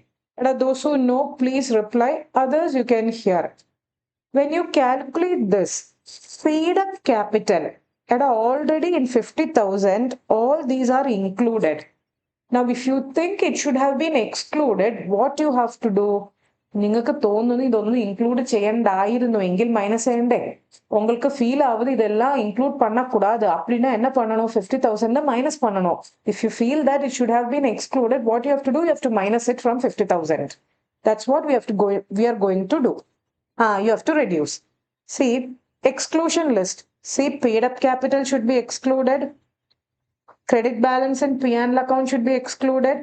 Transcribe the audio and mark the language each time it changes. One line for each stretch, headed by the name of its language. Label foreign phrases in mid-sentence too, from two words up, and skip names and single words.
English: And those who know, please reply. Others, you can hear. When you calculate this, paid up capital, and already in 50,000, all these are included. Now, if you think it should have been excluded, what you have to do?
Malayalam: നിങ്ങൾക്ക് തോന്നുന്നു ഇതൊന്നും ഇൻക്ലൂഡ് ചെയ്യണ്ടായിരുന്നു എങ്കിൽ മൈനസ് ചെയ്യണ്ടേ
Tamil: உங்களுக்கு ஃபீல் ஆகுது இதெல்லாம் இன்க்ளூட் பண்ணக்கூடாது அப்படின்னா என்ன பண்ணணும் 50,000 மைனஸ் பண்ணணும்
English: if you feel that it should have been excluded what you have to do you have to minus it from 50,000 that's what we are going to do you have to reduce see exclusion list see paid up capital should be excluded credit balance and P&L account should be excluded.